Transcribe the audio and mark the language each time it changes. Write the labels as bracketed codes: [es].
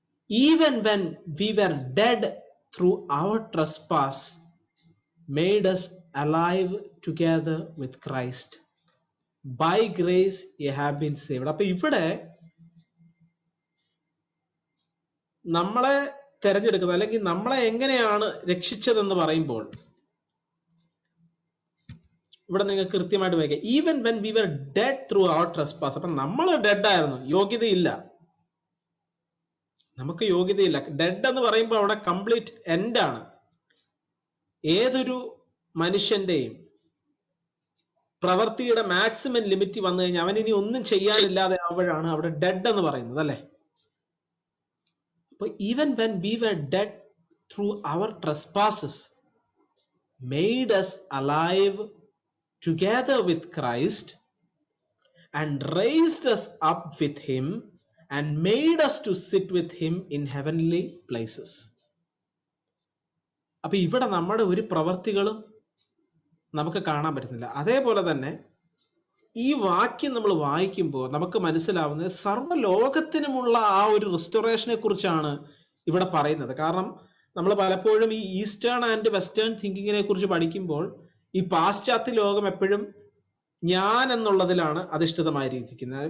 [en] Even when we were dead through our trespass, made us alive together with Christ. By grace ye have been saved. [ml] അപ്പൊ ഇവിടെ നമ്മളെ തെരഞ്ഞെടുക്കുന്നത്, അല്ലെങ്കിൽ നമ്മളെ എങ്ങനെയാണ് രക്ഷിച്ചതെന്ന് പറയുമ്പോൾ ഇവിടെ നിങ്ങൾക്ക് കൃത്യമായിട്ട് വായിക്കാം. [en] Even when we were dead through our trespass. [ml] അപ്പൊ നമ്മൾ ഡെഡ് ആയിരുന്നു, യോഗ്യതയില്ല, നമുക്ക് യോഗ്യതയില്ല. ഡെഡ് എന്ന് പറയുമ്പോൾ അവിടെ കംപ്ലീറ്റ് എൻഡ് ആണ്. ഏതൊരു മനുഷ്യന്റെയും പ്രവൃത്തിയുടെ മാക്സിമം ലിമിറ്റ് വന്നു കഴിഞ്ഞാൽ അവൻ ഇനി ഒന്നും ചെയ്യാനില്ലാതെ ആവുമ്പോഴാണ് അവിടെ ഡെഡ് എന്ന് പറയുന്നത്, അല്ലെ? [en] അപ്പൊ even when we were dead through our trespasses made us alive together with Christ and raised us up with him and made us to sit with him in heavenly places. [ml] അപ്പൊ ഇവിടെ നമ്മുടെ ഒരു പ്രവർത്തികളും നമുക്ക് കാണാൻ പറ്റുന്നില്ല. അതേപോലെ തന്നെ ഈ വാക്യം നമ്മൾ വായിക്കുമ്പോൾ നമുക്ക് മനസ്സിലാവുന്നത് സർവ്വലോകത്തിനുമുള്ള ആ ഒരു റിസ്റ്റോറേഷനെ കുറിച്ചാണ് ഇവിടെ പറയുന്നത്. കാരണം നമ്മൾ പലപ്പോഴും ഈ ഈസ്റ്റേൺ ആൻഡ് വെസ്റ്റേൺ തിങ്കിങ്ങിനെ കുറിച്ച് പഠിക്കുമ്പോൾ ഈ പാശ്ചാത്യ ലോകം എപ്പോഴും ഞാൻ എന്നുള്ളതിലാണ് അധിഷ്ഠിതമായിരിക്കുന്നത്.